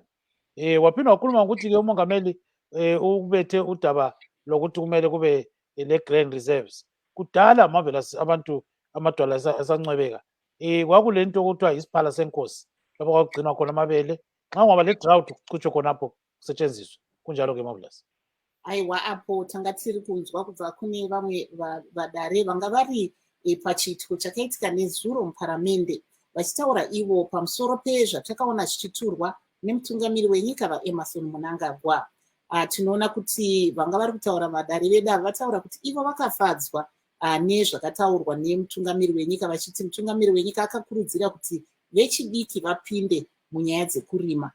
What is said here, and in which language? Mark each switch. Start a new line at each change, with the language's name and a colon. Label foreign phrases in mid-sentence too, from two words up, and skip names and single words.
North Ndebele: Waphinde wakhuluma ukuthi ke umongameli ubethe udaba lokuthi kumele kube le-
English: grain reserves.
North Ndebele: Kudala Marvelous abantu amadwala esancwebeka kwakule nto okuthiwa yisiphala senkosi lapho kwakugcinwa khona amabele nxa ungaba le-drought kucutshwe khonapho kusetshenziswe kunjalo ke Marvelous.
Shona: Aiwa apo tanga tiri kunzwa kubva kune vamwe vadare vanga vari pachiitiko chakaitika nezuro muparamende vachitaura ivo pamusoro pezvatakaona zvichiturwa nemutungamiri wenyika vaEmerson Mnangagwa. Tinoona kuti vanga vari kutaura vadare vedu vataura kuti ivo vakafadzwa nezvakataurwa nemutungamiri wenyika, vachiti mutungamiri wenyika akakurudzira kuti vechidiki vapinde munyaya dzekurima.